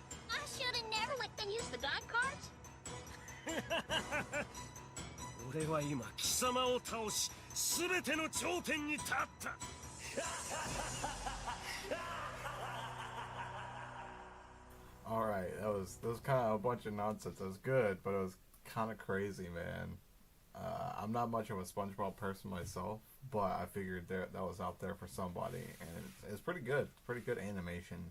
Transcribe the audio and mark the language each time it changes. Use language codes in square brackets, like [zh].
[en] I should have never let them use the god cards. [ja] 俺は今貴様を倒し全ての頂点に立った [en] Alright, that was kind of a bunch of nonsense. It was good, but it was kind of crazy, man. I'm not much of a SpongeBob person myself, but I figured that was out there for somebody, and it's pretty good. Pretty good animation.